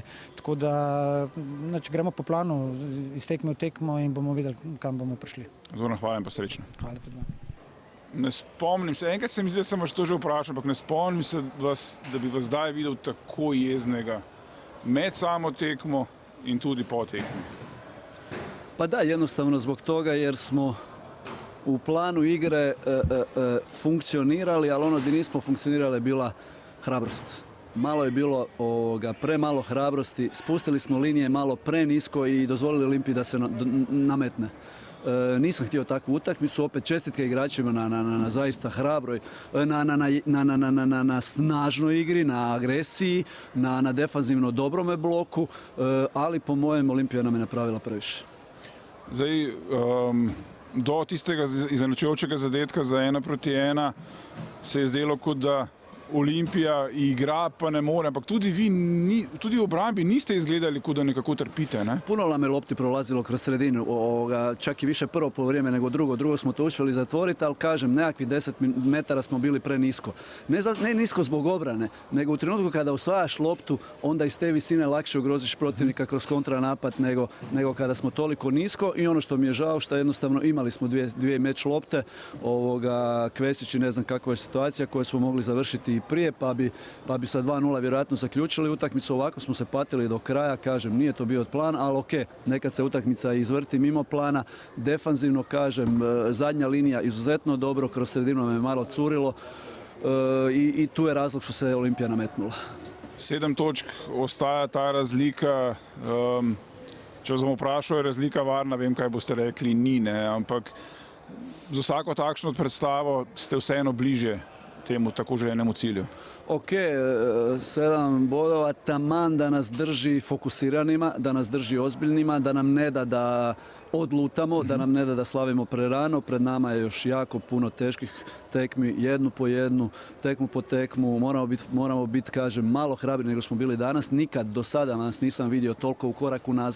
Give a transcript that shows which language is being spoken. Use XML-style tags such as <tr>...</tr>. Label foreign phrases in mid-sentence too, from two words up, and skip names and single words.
<sl>Tako da gremo po planu, iz tekme v tekmo in bomo videli, kam bomo prišli. Zoran, hvala in pa srečno. Hvala tudi vam. Ne spomnim se, enkrat se mi zdi, da sem vas to že vprašal, ampak ne spomnim se, da bi vas zdaj videl tako jeznega med samo tekmo in tudi po tekmi.</sl> <hr>Pa da, jednostavno zbog toga jer smo u planu igre funkcionirali, ali ono gdje nismo funkcionirali je bila hrabrost. Malo je bilo premalo hrabrosti, spustili smo linije malo prenisko i dozvolili Olimpiji da se nametne. Nisam htio takvu utakmicu, opet čestitke igračima na zaista hrabroj, na snažnoj igri, na agresiji, na defanzivno dobrome bloku, ali po mojem Olimpija nam je napravila previše.</hr> <sl>Zdaj, do tistega izenačujočega zadetka za 1-1 se je zdelo, kot da Olimpija igra, pa ne more, ampak tudi vi, tudi v obrambi niste izgledali, kot da nekako trpite, ne?</sl> <hr>Puno nam je lopti prolazilo kroz sredinu, čak i više prvo polovreme nego drugo. Drugo smo to uspjeli zatvoriti, ali kažem, nekakvih 10 metara smo bili prenisko. Ne nisko zbog obrane, nego u trenutku kada osvajaš loptu, onda iz te visine lakše ugroziš protivnika kroz kontranapad nego kada smo toliko nisko. I ono što mi je žao, što jednostavno imali smo dvije meč lopte, Kvesić i ne znam kakva je situacija koju smo mogli završiti i prije, pa bi sa 2:0 vjerojatno zaključili utakmicu. Ovako smo se patili do kraja, kažem, nije to bio plan, ali ok, nekad se utakmica izvrti mimo plana. Defanzivno, kažem, zadnja linija izuzetno dobro, kroz sredinu me malo curilo i tu je razlog što se Olimpija nametnula.</hr> <sl>7 točk ostaja ta razlika. Če vas bom vprašal, je razlika varna, vem, kaj boste rekli, ni, ne, ampak z vsako takšno predstavo ste vseeno bliže temu tako željenemu cilju.</sl> <hr>Ok, 7 bodova taman da nas drži fokusiranima, da nas drži ozbiljnima, da nam ne da da odlutamo, da nam ne da da slavimo prerano. Pred nama je još jako puno teških tekmi, jednu po jednu, tekmu po tekmu. Moramo biti, kažem, malo hrabri nego smo bili danas. Nikad do sada nas nisam vidio toliko u koraku nazad.</hr>